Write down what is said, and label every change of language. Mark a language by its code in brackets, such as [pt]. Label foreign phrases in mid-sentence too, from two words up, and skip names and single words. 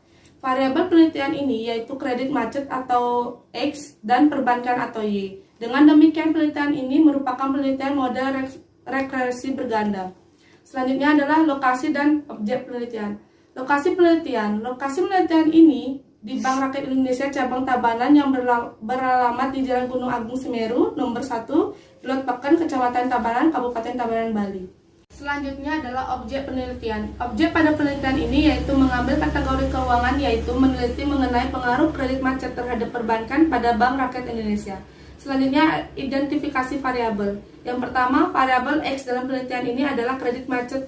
[id] Variabel penelitian ini yaitu kredit macet atau X dan perbankan atau Y. Dengan demikian penelitian ini merupakan penelitian model regresi berganda. Selanjutnya adalah lokasi dan objek penelitian. Lokasi penelitian ini di Bank Rakyat Indonesia Cabang Tabanan yang beralamat di Jalan Gunung Agung Semeru, nomor 1, Lot Peken, Kecamatan Tabanan, Kabupaten Tabanan, Bali. Selanjutnya adalah objek penelitian. Objek pada penelitian ini yaitu mengambil kategori keuangan, yaitu meneliti mengenai pengaruh kredit macet terhadap perbankan pada Bank Rakyat Indonesia. Selanjutnya, identifikasi variabel. Yang pertama, variabel X dalam penelitian ini adalah kredit macet.